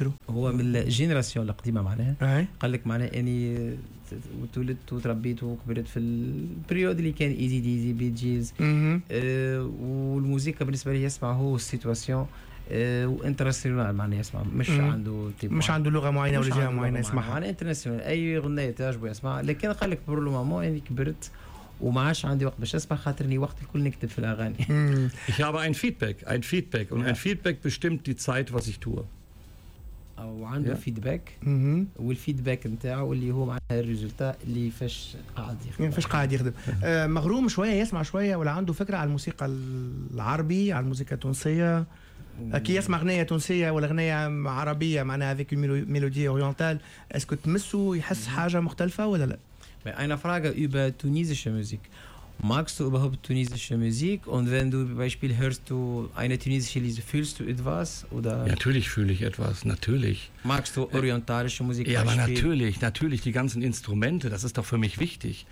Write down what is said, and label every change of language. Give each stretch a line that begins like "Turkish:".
Arabic: هو من الجينيراسيون القديمة معناها قال لك معناها اني تولدت وتربيت وكبرت في البريود اللي كان ايزي ديزي بي جيز والموسيقى بالنسبة لي يسمع هو السيتواسيون وانترناسيونال معناها يسمع مش عنده لغة معينة ولا جهة معينة يسمعها معناها انترناسيونال اي غنية تعجبه يسمع. لكن قال لك برو مامون اني كبرت وما عادش عندي وقت باش اسمع خاطرني وقت الكل نكتب في الاغاني.
German: Ich habe ein Feedback und ein Feedback bestimmt die Zeit, was ich tue.
Arabic: او عنده فيدباك والفيدباك نتاعو اللي هو معناها الريزلتا اللي فاش قاعد يخدم. فاش قاعد يخدم. مغروم شويه يسمع شويه ولا عنده فكره على الموسيقى العربي على الموسيقى التونسيه؟ كي يسمع اغنيه تونسيه ولا اغنيه عربيه معناها هذيك ميلودي اورينتال، اسكو تمسو يحس حاجه مختلفه ولا لا؟
German: Bei einer Frage über tunesische Musik. Magst du überhaupt tunesische Musik? Und wenn du zum Beispiel hörst du eine tunesische Lied, fühlst du etwas? Oder? Natürlich fühle ich etwas, natürlich. Magst du orientalische Musik? Ja, aber natürlich, die ganzen Instrumente, das ist doch für mich wichtig.